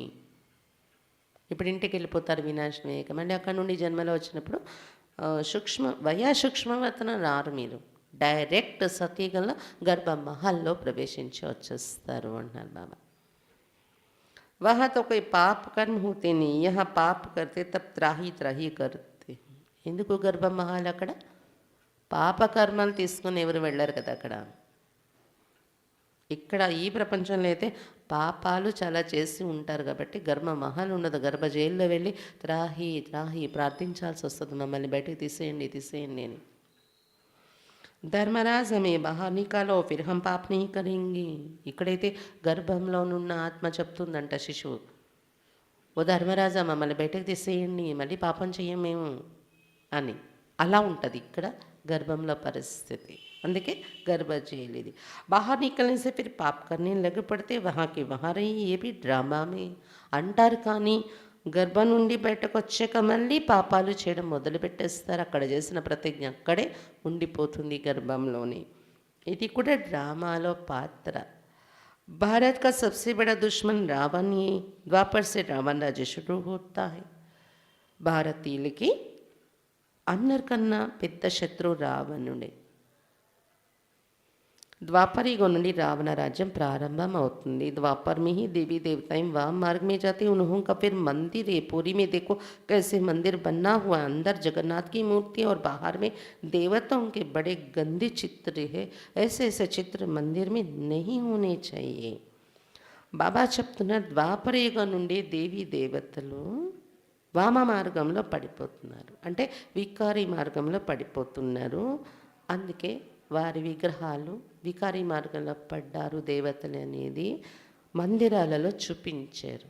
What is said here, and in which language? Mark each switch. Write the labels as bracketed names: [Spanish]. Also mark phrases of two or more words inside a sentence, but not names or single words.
[Telugu] ఇప్పుడు ఇంటికి వెళ్ళిపోతారు వినాశనం అయ్యాక, మళ్ళీ అక్కడ నుండి జన్మలో వచ్చినప్పుడు సూక్ష్మవతనం రారు. మీరు డైరెక్ట్ సత్యుగంలో గర్భ మహల్లో ప్రవేశించి వచ్చేస్తారు అంటున్నారు బాబా. [Hindi] वहाँ तो कोई पाप कर्म होते नहीं, यहाँ पाप करते तब त्राही त्राही करते. [Telugu] ఎందుకు గర్భ మహల్? అక్కడ పాప కర్మలు తీసుకొని ఎవరు వెళ్ళారు కదా అక్కడ. ఇక్కడ ఈ ప్రపంచంలో అయితే పాపాలు చాలా చేసి ఉంటారు కాబట్టి గర్భ మహల్ ఉండదు. గర్భ జైల్లో వెళ్ళి త్రాహి త్రాహి ప్రార్థించాల్సి వస్తుంది, మమ్మల్ని బయటకు తీసేయండి తీసేయండి అని. [Hindi] धर्मराज हमें बाहर निकालो फिर हम पाप नहीं करेंगे. [Telugu] ఇక్కడైతే గర్భంలోనున్న ఆత్మ చెప్తుందంట శిశువు, ఓ ధర్మరాజా మమ్మల్ని బయటకు తీసేయండి, మళ్ళీ పాపం చెయ్యం మేము అని. అలా ఉంటుంది ఇక్కడ గర్భంలో పరిస్థితి. అందుకే గర్భ జైలు ఇది. [Hindi] बाहर निकलने से फिर पाप करने लग पड़ते वहाँ की वहाँ रही ये भी ड्रामा में అంటారు. [Telugu] కానీ గర్భం నుండి బయటకు వచ్చాక మళ్ళీ పాపాలు చేయడం మొదలుపెట్టేస్తారు. అక్కడ చేసిన ప్రతిజ్ఞ అక్కడే ఉండిపోతుంది గర్భంలోనే. ఇది కూడా డ్రామాలో పాత్ర. భారత్ [Hindi] का सबसे बड़ा दुश्मन रावण ही. द्वापर से रावण राज्य शुरू होता है. [Telugu] భారతీయులకి అందరికన్నా పెద్ద శత్రువు రావణుడే. ద్వాపరయుగ నుండి రావణ రాజ్య ప్రారంభ అవుతుంది. [Hindi] द्वापर में ही देवी देवताएं वाम मार्ग में जाते. उन्हों का फिर मंदिर है. पूरी में देखो कैसे मंदिर बना हुआ, अंदर जगन्नाथ की मूर्ति और बाहर में देवताओं के बड़े गंदे चित्र है. ऐसे ऐसे चित्र मंदिर में नहीं होने चाहिए. [Telugu] బాబా చెప్తున్నారు ద్వాపరయుగం నుండి దేవీ దేవతలు వామ మార్గంలో పడిపోతున్నారు, అంటే వికారి మార్గంలో పడిపోతున్నారు. అందుకే వారి విగ్రహాలు వికారి మార్గంలో పడ్డారు దేవతలు అనేది మందిరాలలో చూపించారు.